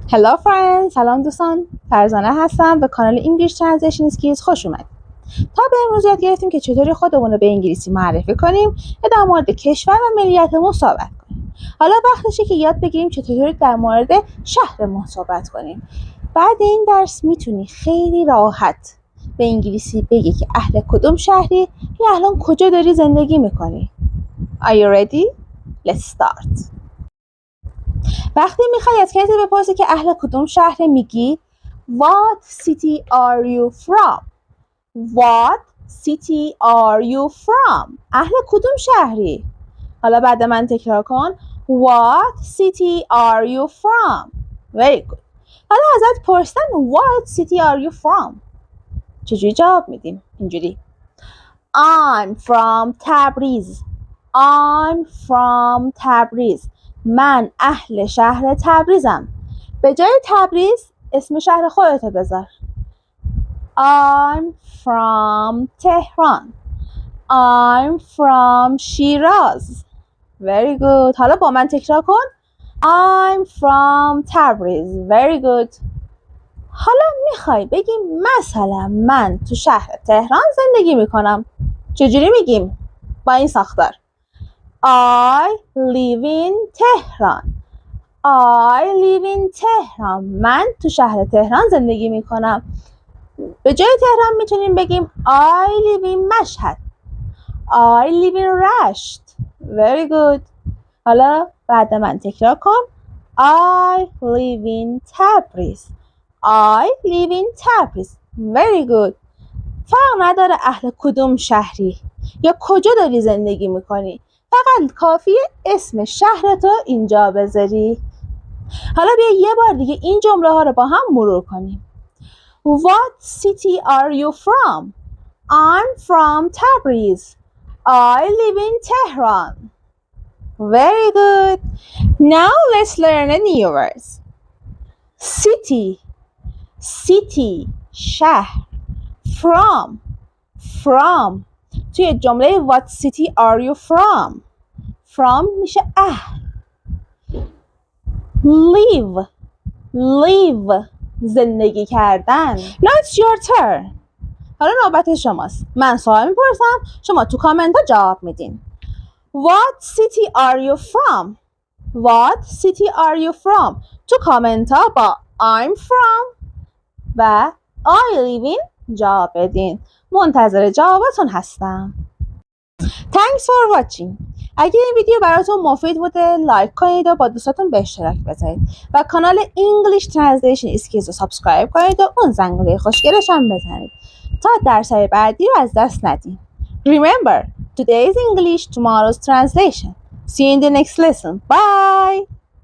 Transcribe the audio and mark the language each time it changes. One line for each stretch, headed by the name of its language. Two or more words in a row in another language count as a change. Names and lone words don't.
English: Hello friends،
Persian: سلام دوستان، فرزانه هستم. به کانال English Translation Skills خوش اومدید. تا به امروز یاد گرفتیم که چطوری خودمون رو به انگلیسی معرفی کنیم یا در مورد کشور و ملیتمون صحبت کنیم. حالا وقتشه که یاد بگیریم چطوری در مورد شهرمون صحبت کنیم. بعد این درس میتونی خیلی راحت به انگلیسی بگی که اهل کدوم شهری یا الان کجا داری زندگی میکنی.
English: Are you ready? Let's start.
Persian: وقتی میخوای از کسی بپرسی که اهل کدوم شهر میگی
English: What city are you from? What city are you from?
Persian: اهل کدوم شهری؟ حالا بعد من تکرار کن
English: What city are you from? Very good.
Persian: حالا ازت پرسن
English: What city are you from?
Persian: چجوری جواب میدیم؟ اینجوری
English: I'm from Tabriz. I'm from Tabriz.
Persian: من اهل شهر تبریزم. به جای تبریز اسم شهر خودتو بذار.
English: I'm from Tehran. I'm from Shiraz. Very good.
Persian: حالا با من تکرار کن.
English: I'm from Tabriz. Very good.
Persian: حالا میخوای بگیم مثلا من تو شهر تهران زندگی میکنم. چجوری میگیم؟ با این ساختار.
English: I live in Tehran. I live in Tehran.
Persian: من تو شهر تهران زندگی میکنم. به جای تهران میتونیم بگیم
English: I live in
Persian: مشهد.
English: I live in رشت. Very good.
Persian: حالا بعد من تکرار کن.
English: I live in Tabriz. I live in Tabriz. Very good.
Persian: فرق نداره اهل کدوم شهری یا کجا داری زندگی میکنی. فقط کافیه اسم شهرتو اینجا بذاری. حالا بیا یه بار دیگه این جمله ها رو با هم مرور کنیم.
English: What city are you from? I'm from Tabriz. I live in Tehran. Very good. Now let's learn a new words. City. City. شهر. From.
Persian: توی جمله
English: What city are you from?
Persian: From میشه اهل. Live زندگی کردن.
English: Now it's your turn.
Persian: حالا نوبت شماست. من سوال میپرسم، شما تو کامنت ها جواب میدین.
English: What city are you from? What city are you from?
Persian: تو کامنت ها با
English: I'm from
Persian: و
English: I live in
Persian: جواب بدین. منتظر جوابتون هستم.
English: Thanks for watching.
Persian: اگه این ویدیو براتون مفید بوده لایک کنید و با دوستاتون به اشتراک بذارید و کانال English Translation Skills رو سابسکرایب کنید و اون زنگوله خوشگلش هم بزنید تا درس‌های بعدی رو از دست ندید.
English: Remember, today's English, tomorrow's translation. See you in the next lesson. Bye!